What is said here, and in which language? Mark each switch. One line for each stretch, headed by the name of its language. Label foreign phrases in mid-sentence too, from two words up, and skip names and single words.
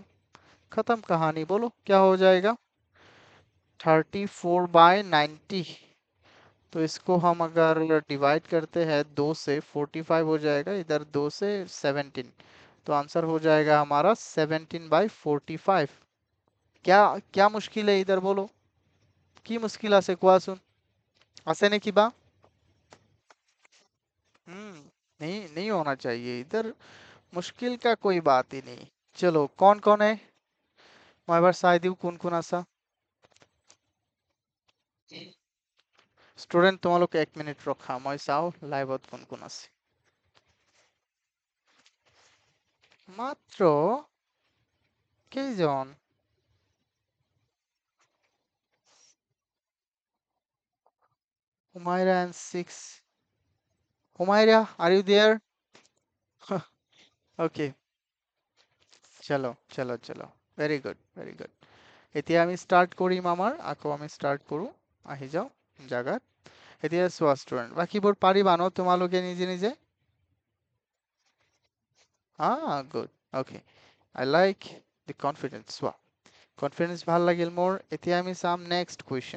Hindi: खत्म कहानी, बोलो क्या हो जाएगा, 34/90। तो इसको हम अगर डिवाइड करते हैं 2 से, 45 हो जाएगा, इधर 2 से 17, तो आंसर हो जाएगा हमारा 17/45। क्या क्या मुश्किल है इधर, बोलो।
Assamese: কি মুশকিল আছে কোৱাচোন, আছে নে কিবা?
Hindi: नहीं नहीं होना चाहिए इधर, मुश्किल का कोई बात ही नहीं। चलो कौन कौन है, मैं
Assamese: এবাৰ চাই দিওঁ কোন কোন আছা। ষ্টুডেন্ট তোমালোক 1 মিনিট ৰখা, মই চাওঁ লাইভত কোন কোন আছে। মাত্র কেইজন?
English: Humaira and 6. Humaira, are you there?
Hindi: Okay, चलो चलो चलो,
English: very good very good.
Assamese: এতিয়া আমি ষ্টাৰ্ট কৰিম, আমাৰ আকৌ আমি ষ্টাৰ্ট কৰোঁ, আহি যাওঁ জাগাত। এতিয়া চোৱা ষ্টুডেণ্ট, বাকীবোৰ পাৰিবা ন তোমালোকে নিজে নিজে?
English: good, okay, I like the confidence.
Assamese: চোৱা, কনফিডেন্স ভাল লাগিল মোৰ। এতিয়া আমি চাম
English: next question.